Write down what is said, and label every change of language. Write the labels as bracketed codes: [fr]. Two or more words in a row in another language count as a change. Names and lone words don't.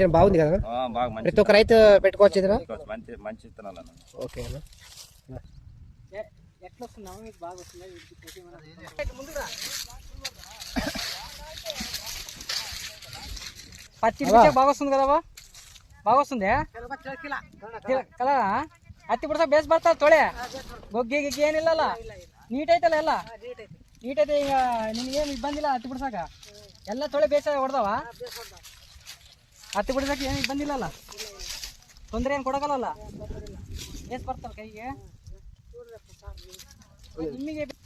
[te] బాగుంది కదా, ప్రతి ఒక్క రైతు పెట్టుకోవచ్చు ఇది. మంచి విత్తనాలు అన్న. ఓకే. పచ్చి బాగా వస్తుంది కదా, బాగా వస్తుంది [kn] ಕಲ ಹತ್ತಿ ಬಿಡ್ಸ ಬೇಸ್ ಬರ್ತಾವ ತೊಳೆ ಗೊಗ್ಗಿ ಗಿಗ್ಗಿ ಏನಿಲ್ಲಲ್ಲ, ನೀಟ್ ಐತಲ್ಲ ಎಲ್ಲ ನೀಟ್ ಐತೆ. ಈಗ ನಿನ್ಗೇನು ಇಬ್ಬಂದಿಲ್ಲ ಹತ್ತಿ ಬಿಡ್ಸಾಕ, ಎಲ್ಲ ತೊಳೆ ಬೇಸ ಹೊಡೆದವ. ಹತ್ತಿ ಬಿಡ್ಸಕ್ಕೆ ಏನು ಇಬ್ಬಂದಿಲ್ಲಲ್ಲ, ತೊಂದರೆ ಏನು ಕೊಡಕಲ್ಲ, ಬೇಸ್ ಬರ್ತಾವ ಕೈಗೆ ನಿಮಗೆ.